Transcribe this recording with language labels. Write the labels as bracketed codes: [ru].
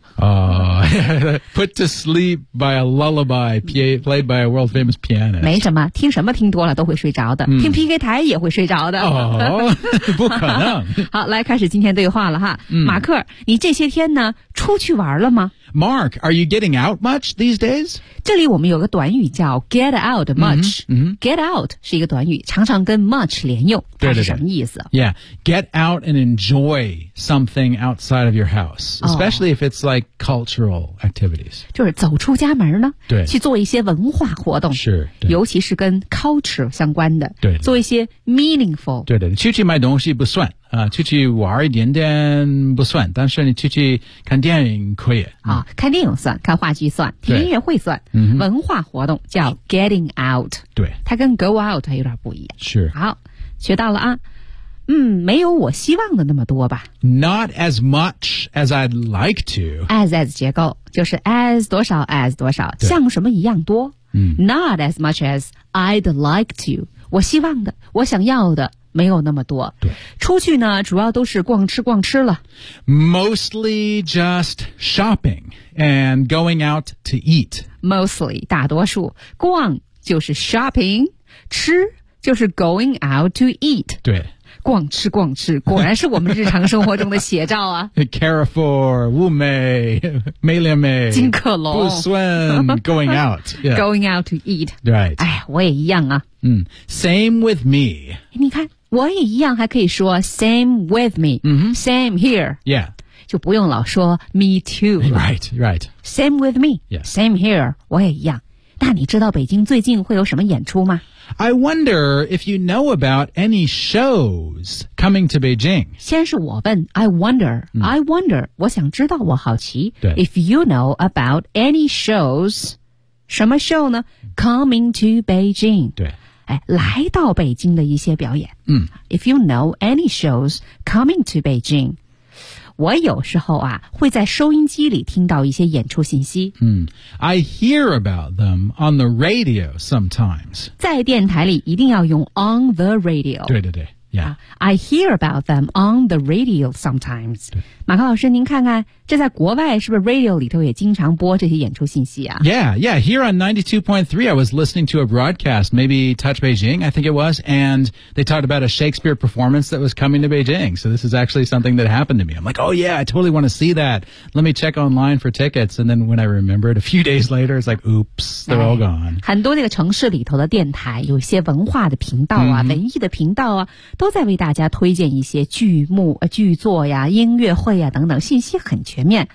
[en] Put to sleep by a lullaby played by a world famous pianist. [zh] 没什么，听什么听多了都会睡着的，听 PK 台也会睡着的。不可能。好，来开始今天对话了哈。马克，你这些天呢，出去玩了吗？ [en] Mark, are you getting out much these days? [zh] 这里我们有个短语叫 [en] get out much. [zh] Get out 是一个短语，常常跟 much 连用，它是什么意思？ [en] Yeah, get out and enjoy something outside of your house, especially if it's like cultural activities. [zh] 就是走出家门呢，去做一些文化活动，是，尤其是跟 culture 相关的，对，做一些 meaningful. 对的，出去买东西不算。出去玩一点点不算，但是你出去看电影可以。看电影算，看话剧算，听音乐会算，文化活动叫 [en] getting out。 [zh] 对，它跟 go out 有点不一样。是。好，学到了啊。没有我希望的那么多吧。 [en] Not as much as I'd like to。 [zh] As 结构就是 as 多少 as 多少，像什么一样多。 [en] Not as much as I'd like to。 [zh] 我希望的，我想要的。没有那么多。对，出去呢，主要都是逛吃逛吃了。 [en] Mostly just shopping and going out to eat. [zh] Mostly, 大多数。逛就是 shopping, 吃就是 [en] going out to eat. [zh] 对。逛吃逛吃，果然是我们日常生活中的写照啊。 Carrefour, 物美、美廉美、金客隆、 [en] Busuan, going out.、Yeah. Going out to eat. Right. [zh] 哎，我也一样啊。 [en] Same with me. [zh] 你看，我也一样，还可以说 [en] same with me.、 Same here. Yeah. [zh] 就不用老说 me too. [en] Right, right. Same with me.、 Yeah. Same here. [zh] 我也一样。那你知道北京最近会有什么演出吗？ [en] I wonder if you know about any shows coming to Beijing. 先是我问 I wonder,、I wonder, [zh] 我想知道我好奇 [en] If you know about any shows, 什么 show 呢 Coming to Beijing. [zh] 对、 [en] 哎、 [zh] 来到北京的一些表演、 [en] If you know any shows coming to Beijing. [zh] 我有时候啊会在收音机里听到一些演出信息。 [en] I hear about them on the radio sometimes. [zh] 在电台里一定要用 on the radio. 对对对。 [en] I hear about them on the radio sometimes. [zh] 马克老师您看看这在国外是不是 radio 里头也经常播这些演出信息啊 [en] Yeah, here on 92.3 I was listening to a broadcast, maybe Touch Beijing, I think it was, and they talked about a Shakespeare performance that was coming to Beijing. So this is actually something that happened to me. I'm like, oh yeah, I totally want to see that. Let me check online for tickets. And then when I remembered a few days later, it's like, oops, they're all gone. [zh] 很多那个城市里头的电台有些文化的频道啊、文艺的频道啊都在为大家推荐一些剧目、剧作呀、音乐会呀等等，信息很全面。